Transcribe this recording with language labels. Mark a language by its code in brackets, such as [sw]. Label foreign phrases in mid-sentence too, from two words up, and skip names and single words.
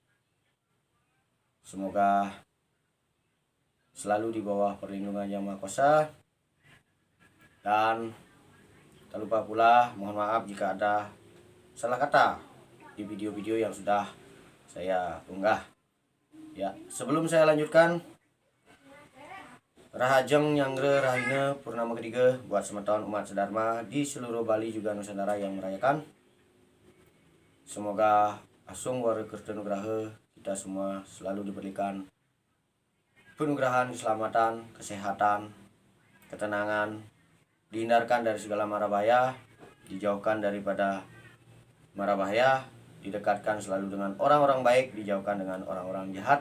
[id] Semoga selalu di bawah perlindungan Yang Maha Kuasa. Dan tak lupa pula mohon maaf jika ada salah kata di video-video yang sudah saya unggah. Ya, sebelum saya lanjutkan, [ban] Rahajeng Nyangre Rahina Purnama [id] ketiga buat semeton umat sedharma di seluruh Bali juga Nusantara yang merayakan. Semoga [ban] asung wara kertanugraha [id] kita semua selalu diberikan penugrahan, keselamatan, kesehatan, ketenangan, dihindarkan dari segala mara bahaya, dijauhkan daripada mara bahaya, didekatkan selalu dengan orang-orang baik, dijauhkan dengan orang-orang jahat.